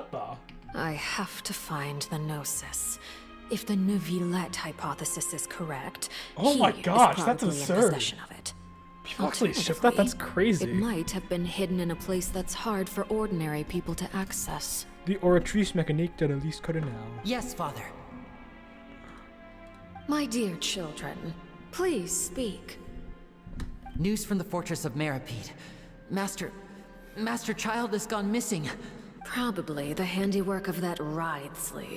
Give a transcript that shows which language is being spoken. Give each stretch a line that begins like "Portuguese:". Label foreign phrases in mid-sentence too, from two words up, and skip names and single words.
English: Because what the? I have to find the Gnosis. If the Neuvillette hypothesis is correct, Oh my he gosh, is that's probably in absurd. possession of it. People actually ship that? That's crazy. It might have been hidden in a place that's hard for ordinary people to access. The oratrice mécanique de l'Elise Cardinal. Yes, Father. My dear children, please speak. News from the fortress of Meripede. Master Child has gone missing. Probably the handiwork of that Wriothesley.